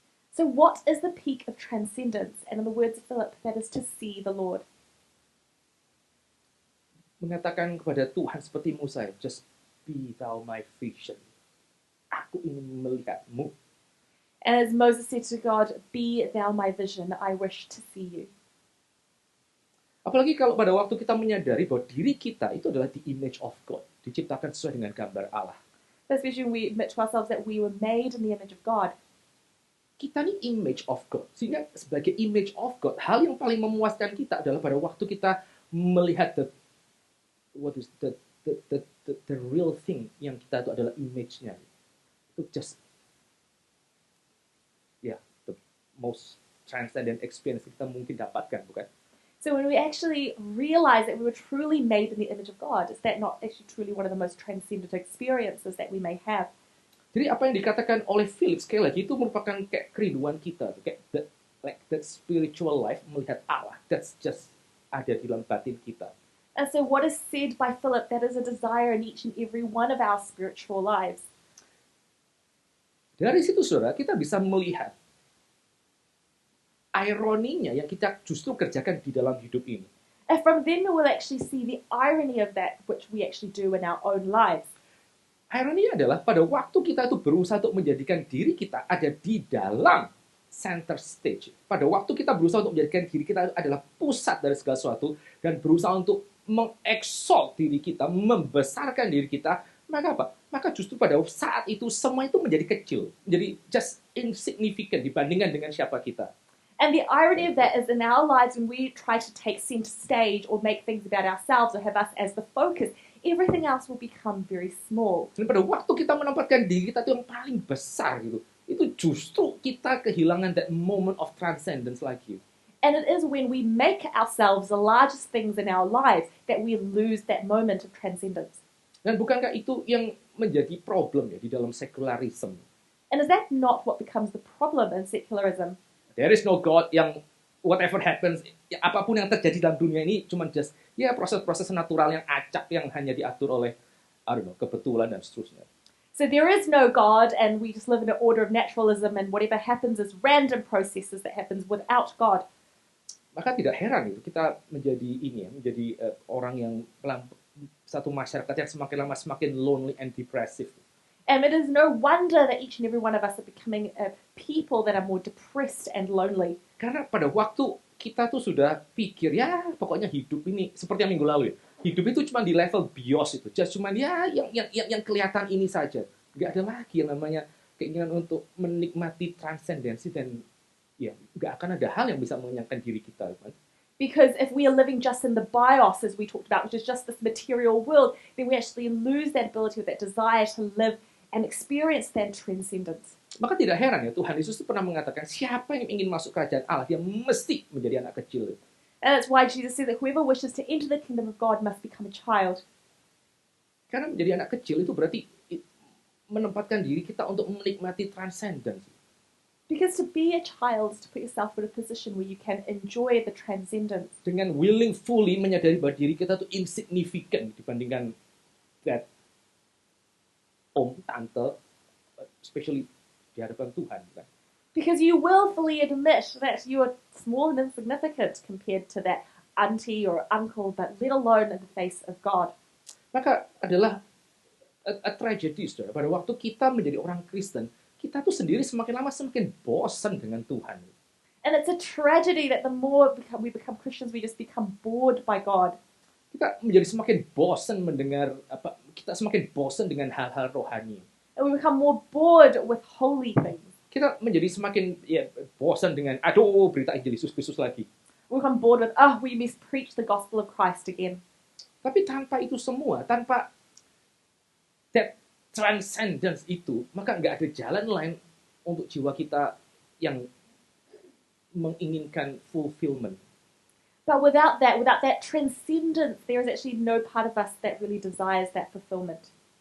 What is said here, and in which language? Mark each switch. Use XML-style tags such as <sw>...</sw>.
<en>So what is the peak of transcendence? And in the words of Philip, that is to see the Lord.</en> <id>Mengatakan kepada Tuhan seperti Musa,</id> <en>just be thou my vision.</en> <id>Aku ingin melihatmu.</id> <en>And as Moses said to God, be thou my vision, I wish to see you.</en> <id>Apalagi kalau pada waktu kita menyadari bahwa diri kita itu adalah</id> <en>the image of God.</en> <id>Diciptakan sesuai dengan gambar Allah.</id> <en>Especially when we admit to ourselves that we were made in the image of God.</en> <id>Kita ini</id> <en>image of God.</en> <id>Sehingga sebagai</id> <en>image of God,</en> <id>hal yang paling memuaskan kita adalah pada waktu kita melihat</id> <en>the real thing</en> <id>yang kita itu adalah image-nya. Itu</id> <en>just the most transcendent experience</en> <id>kita mungkin dapatkan, bukan?</id> <en>So when we actually realize that we were truly made in the image of God, is that not actually truly one of the most transcendent experiences that we may have?</en> <id>Jadi apa yang dikatakan oleh Philip sekali lagi itu merupakan kayak kerinduan kita, kayak</id> <en>that spiritual life,</en> <id>melihat Allah.</id> <en>That's just</en> <id>ada di dalam batin kita.</id> <en>And so what is said by Philip, that is a desire in each and every one of our spiritual lives.</en> <id>Dari situ, saudara, kita bisa melihat ironinya yang kita justru kerjakan di dalam hidup ini.</id> <en>And from then we will actually see the irony of that which we actually do in our own lives.</en> <id>Ironinya adalah pada waktu kita itu berusaha untuk menjadikan diri kita ada di dalam center stage. Pada waktu kita berusaha untuk menjadikan diri kita adalah pusat dari segala sesuatu dan berusaha untuk mengexalt diri kita, membesarkan diri kita, maka apa? Maka justru pada saat itu semua itu menjadi kecil, menjadi just insignificant dibandingkan dengan siapa kita.</id> <en>And the irony of that is in our lives when we try to take center stage or make things about ourselves or have us as the focus, everything else will become very small.</en> <id>Dan pada waktu kita menempatkan diri kita itu yang paling besar gitu, itu justru kita kehilangan</id> <en>that moment of transcendence</en> <id>lagi.</id> <en>And it is when we make ourselves the largest things in our lives that we lose that moment of transcendence.</en> <id>Dan bukankah itu yang menjadi problem ya di dalam secularism?</id> <en>And is that not what becomes the problem in secularism? There is no God</en> <id>yang</id> <en>whatever happens,</en> <id>ya, apapun yang terjadi dalam dunia ini cuma just ya proses-proses natural yang acak yang hanya diatur oleh kebetulan dan seterusnya.</id> <en>So there is no God and we just live in an order of naturalism and whatever happens is random processes that happens without God.</en> <id>Maka tidak heran itu kita menjadi orang yang satu masyarakat yang semakin lama semakin</id> <en>lonely and depressive. And it is no wonder that each and every one of us are becoming people that are more depressed and lonely.</en> <id>Karena pada waktu kita tuh sudah pikir, ya pokoknya hidup ini, seperti yang minggu lalu ya, hidup itu cuma di level bios itu, just cuma ya yang kelihatan ini saja. Nggak ada lagi yang namanya keinginan untuk menikmati transcendensi dan ya nggak akan ada hal yang bisa mengenyangkan diri kita. Kan?</id> <en>Because if we are living just in the bios, as we talked about, which is just this material world, then we actually lose that ability or that desire to live and experience that transcendence.</en> <id>Maka tidak heran ya Tuhan Yesus itu pernah mengatakan siapa yang ingin masuk kerajaan Allah dia mesti menjadi anak kecil.</id> <en>And that's why Jesus said that whoever wishes to enter the kingdom of God must become a child.</en> <id>Karena menjadi anak kecil itu berarti menempatkan diri kita untuk menikmati transcendence.</id> <en>Because to be a child is to put yourself in a position where you can enjoy the transcendence.</en> <id>Dengan</id> <en>willing fully</en> <id>menyadari bahwa diri kita itu insignificant dibandingkan that om, tante, especially di hadapan Tuhan. Kan?</id> <en>Because you willfully admit that you are small and insignificant compared to that auntie or uncle, but let alone in the face of God.</en> <id>Maka adalah</id> <en>a tragedy,</en> <id>saudara. Pada waktu kita menjadi orang Kristen, kita tuh sendiri semakin lama semakin bosan dengan Tuhan.</id> <en>And it's a tragedy that the more we become Christians, we just become bored by God.</en> <id>Kita menjadi semakin bosan mendengar kita semakin bosan dengan hal-hal rohani.</id> <en>And we become more bored with holy things.</en> <id>Kita menjadi semakin bosan dengan berita Injil Yesus Kristus lagi.</id> <en>We become bored with we must preach the gospel of Christ again.</en> <id>Tapi tanpa itu semua, tanpa</id> <en>that transcendence</en> <id>itu, maka nggak ada jalan lain untuk jiwa kita yang menginginkan fulfillment.</id> <en>But without that transcendence, there is actually no part of us that really desires that fulfillment.</en>